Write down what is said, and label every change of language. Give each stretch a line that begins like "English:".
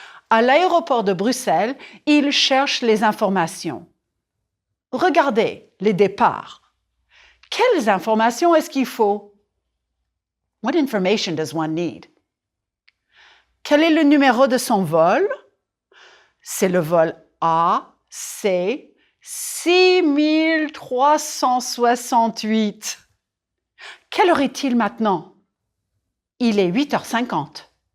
French: À l'aéroport de Bruxelles, il cherche les informations. Regardez les départs. Quelles informations est-ce qu'il faut?
English: What information does one need?
French: Quel est le numéro de son vol? C'est le vol AC 6368. Quelle heure est-il maintenant? Il est 8h50.